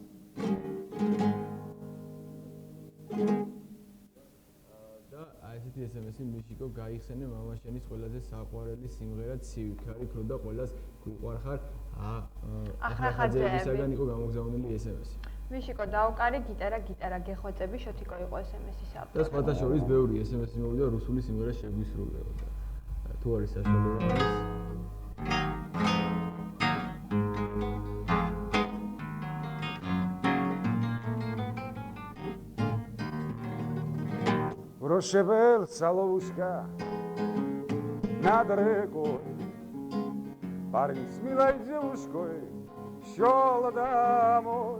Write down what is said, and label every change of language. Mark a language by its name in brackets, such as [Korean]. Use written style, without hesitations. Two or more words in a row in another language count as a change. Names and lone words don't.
[Georgian] და ასეთი SMS-ი მიშიკო გაიხსენე მამაშენის ყველაზე საყვარელი სიმღერა ცივი ქარი ქრო და ყველას გვიყვარხარ ახრახაძეებისაგან იყო გამოგზავნილი SMS-ი. მიშიკო დაუკარი გიტარა გეხვეწები შოთიკო იყო SMS-ის ავტორი. და სხვათა შორის ბევრი SMS-ი მოვიდა რუსული სიმღერა შეგვისრულებოდა. თუ არის საშუალება [Russian] Прошепел соловушка над рекой, парень с милой девушкой шел домой.